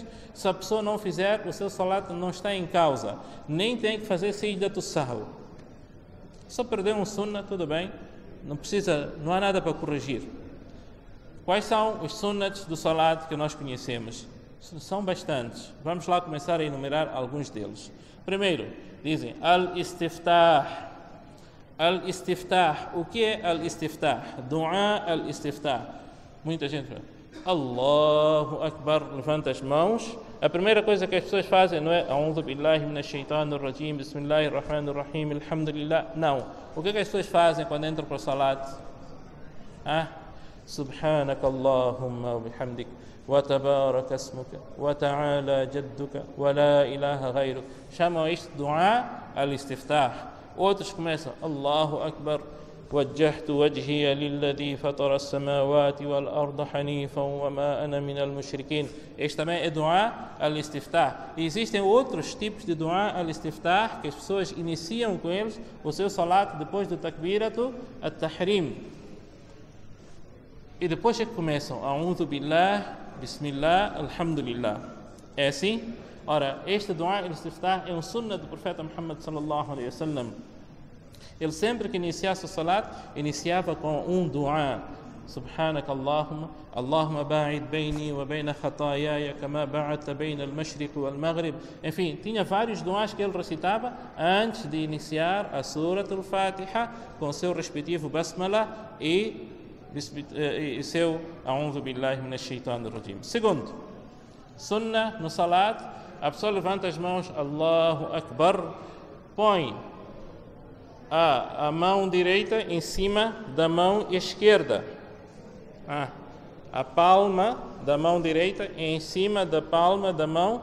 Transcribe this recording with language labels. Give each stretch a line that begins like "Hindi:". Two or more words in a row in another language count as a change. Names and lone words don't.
Portuguese: Se a pessoa não fizer, o seu salat não está em causa, nem tem que fazer
Arabic: سجدة السهو.
Portuguese: Só perdeu um sunnah, tudo bem, não há nada para corrigir. Quais são os sunnats do salat que nós conhecemos? São bastantes. Vamos lá começar a enumerar alguns deles. Primeiro, dizem al-istiftah. Al-istiftah. O que é al-istiftah?
Arabic: دعاء الاستفتاح.
Portuguese: Muita gente fala,
Arabic: الله أكبر,
Portuguese: levanta as mãos. A primeira coisa que as pessoas fazem não é
Arabic: أعوذ بالله من الشيطان الرجيم، بسم الله الرحمن الرحيم، الحمد لله.
Portuguese: Não. O que as pessoas fazem quando entram para o salat?
Arabic: سبحانك اللهم وبحمدك وتبارك اسمك وتعالى جدك ولا إله غيرك.
Portuguese: Chamam isto
Arabic: دعاء الاستفتاح.
Portuguese: Outros começam
Arabic: الله أكبر, وجهت وجهي للذي فطر السماوات والأرض حنيفا وما أنا من المشركين.
Portuguese: Este também é
Arabic: دعاء الاستفتاح.
Portuguese: E existem outros tipos de
Arabic: دعاء الاستفتاح
Portuguese: que as pessoas iniciam com eles o seu salat depois do
Arabic: تكبيرة التحريم.
Portuguese: E depois é que começam
Arabic: أعوذ بالله، بسم الله، الحمد لله.
Portuguese: É assim? Ora, este
Arabic: دعاء الاستفتاح
Portuguese: é um sunnah do profeta Muhammad
Arabic: صلى الله عليه وسلم.
Portuguese: Ele sempre que iniciasse o salat, iniciava com um du'a.
Arabic: سبحانك اللهم، اللهم باعد بيني وبين خطاياي كما باعدت بين المشرق والمغرب.
Portuguese: Enfim, tinha vários du'as que ele recitava antes de iniciar a
Arabic: سورة الفاتحة
Portuguese: com seu respectivo basmala e seu
Arabic: أعوذ بالله من الشيطان الرجيم.
Portuguese: Segundo, sunnah no salat, a pessoa levanta as mãos,
Arabic: الله أكبر,
Portuguese: põe a mão direita em cima da mão esquerda. A palma da mão direita em cima da palma da mão.